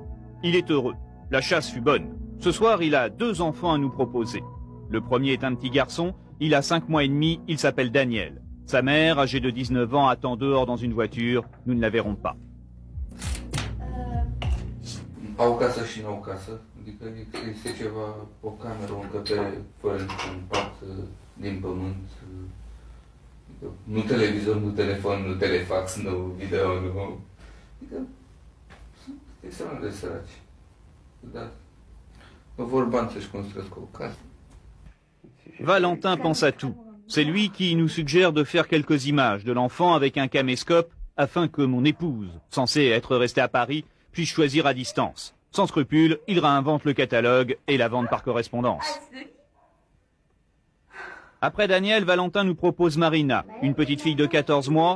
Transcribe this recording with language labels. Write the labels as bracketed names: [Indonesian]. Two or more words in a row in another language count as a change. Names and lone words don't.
[French] Il est heureux. La chasse fut bonne. Ce soir, il a 2 enfants à nous proposer. Le premier est un petit garçon, il a 5 mois et demi, il s'appelle Daniel. Sa mère, âgée de 19 ans, attend dehors dans une voiture. Nous ne la verrons pas. [Romanian] Au casă și n-au casă, adică este ceva, o cameră, o încăpere fără niciun pat din pământ, nu televizor, nu telefon, nu telefax, nu video, nu... Adică sunt extrem de săraci. Dar vor bani să-și construiesc o casă. [French] Valentin pense à tout. C'est lui qui nous suggère de faire quelques images de l'enfant avec un caméscope afin que mon épouse, censée être restée à Paris, puisse choisir à distance. Sans scrupule, il réinvente le catalogue et la vente par correspondance. Après Daniel, Valentin nous propose Marina, une petite fille de 14 mois.